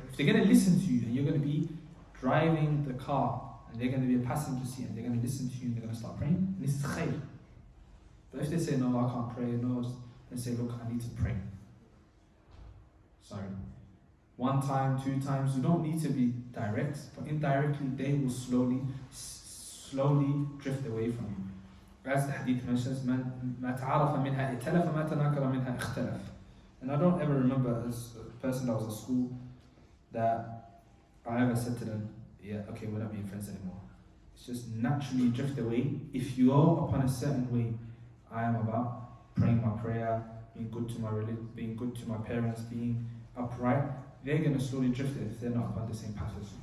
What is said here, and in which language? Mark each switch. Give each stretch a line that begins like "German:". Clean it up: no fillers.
English: If they're going to listen to you, and you're going to be driving the car, and they're going to be a passenger seat, and they're going to listen to you, and they're going to start praying, and this is khair. But if they say, no, I can't pray, no, then say, look, I need to pray. Sorry. 1 time, 2 times, you don't need to be direct, but indirectly they will slowly slowly drift away from you. As the hadith mentions,
Arabic: ما تعارف منها ائتلف ما تناكر منها اختلف.
English: And I don't ever remember as a person that was at school that I ever said to them, yeah, okay, we're not being friends anymore. It's just naturally drift away. If you are upon a certain way, I am about praying my prayer, being good to my religion, being good to my parents, being upright, they're going to slowly drift if they're not upon the same path as you.